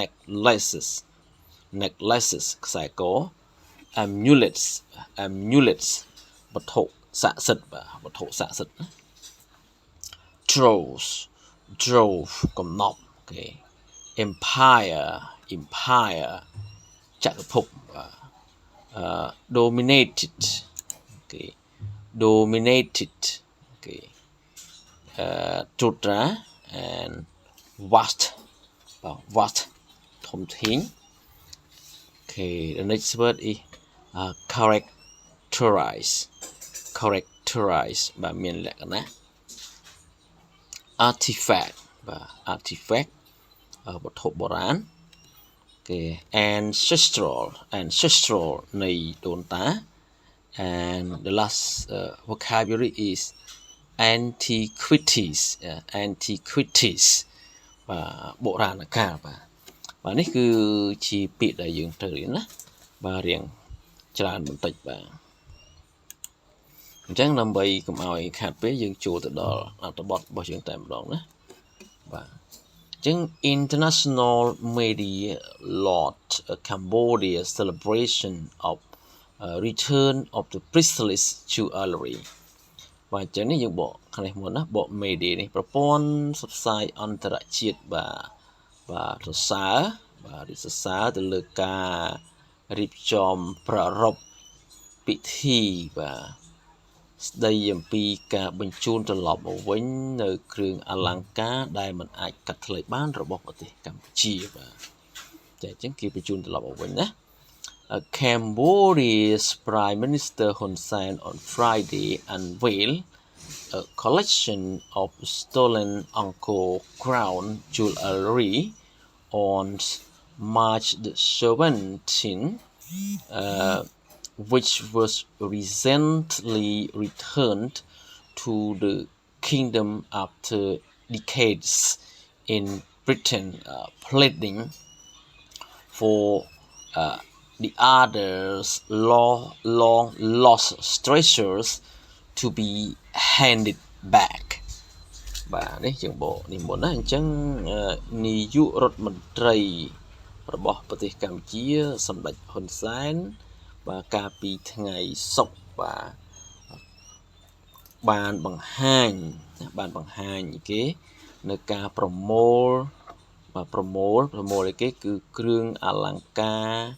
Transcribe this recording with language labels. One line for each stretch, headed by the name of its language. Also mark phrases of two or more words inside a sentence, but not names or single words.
Khmer: necklaces ខ្សែក amulets វត្ថុស័ក្តិសិទ្ធិបាទវត្ថុស័ក្តិសិទ្ធិណា trove កំណប់គេ empire ចក្រភពបាទ
English: dominated
Khmer: គេត្រួតត្រា
English: and vast ធំធេង okay the next word is characterize
Khmer: បាទមានលក្ខណៈ artifact បាទ artifact វត្ថុបុរាណគេ ancestral នៃដូនតា
English: and the last vocabulary is antiquities
Khmer: បាទបុរាណកាលបាទនេះគឺជាពាក្យដែលយើងត្រូវរៀនណាបាទរៀងច្រើនបន្តិចបាទអ ញ្ចឹងដើម្បីកុំឲ្យខាតពេលយើងចូលទៅដល់អត្ថបទរបស់យើងតែម្ដងណាបាទអញ្ចឹង
English: International Media Lot Cambodia Celebration of Return of the Priceless Jewelry
Khmer: បាទអញ្ចឹងនេះយើងបកខាងនេះមុនណាបក media នេះប្រព័ន្ធ ផ្សព្វផ្សាយអន្តរជាតិបាទសរសើរទៅលើការរៀបចំប្រារព្ធពិធីបាទស្ដីអំពីការបញ្ជូនត្រឡប់មកវិញនៅគ្រឿងអល ង្ការដែលមិនអាចកាត់ថ្លៃបានរបស់ប្រទេសកម្ពុជាបាទតែអញ្ចឹងគេបញ្ជូនត្រឡប់មកវិញណា
English: Cambodia's Prime Minister Hun Sen on Friday unveiled a collection of stolen Angkor crown jewelry on March the 17th, which was recently returned to the kingdom after decades in Britain, pleading for the others long lost treasures to be handed back
Khmer: បាទនេះយើងបកនេះមុនណាអញ្ចឹងនាយករដ្ឋមន្ត្រីរបស់ប្រទេសកម្ពុជាសម្ដេចហ៊ុនសែនបាទកាលពីថ្ងៃសុក្រ បាទបានបង្ហាញគេនៅការប្រមូលបាទប្រមូលអីគេគឺគ្រឿងអលង្ការ